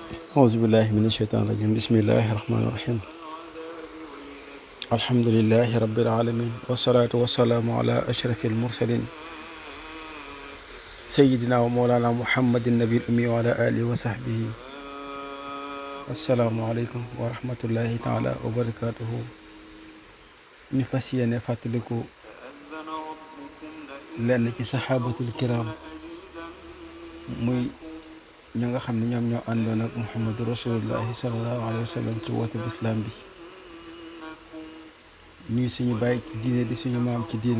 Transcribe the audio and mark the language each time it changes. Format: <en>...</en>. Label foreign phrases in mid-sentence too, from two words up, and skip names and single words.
<ar>أعوذ بالله من الشيطان الرجيم بسم الله الرحمن الرحيم الحمد لله رب العالمين والصلاة والسلام على أشرف المرسلين سيدنا ومولانا محمد النبي الأمي وعلى آله وصحبه. السلام عليكم ورحمة الله تعالى وبركاته.</ar> <wo>ñu fas yéene fàttaliku lenn ci</wo> <ar>الصحابة الكرام</ar> <wo>muy ñi nga xam ne ñoom ñoo àndoon ak</wo> <ar>محمد رسول الله صلى الله عليه وسلم</ar> <wo>ci woote lislaam bi. ñuy suñu bàyyi ci diine di suñu maam ci diine.</wo>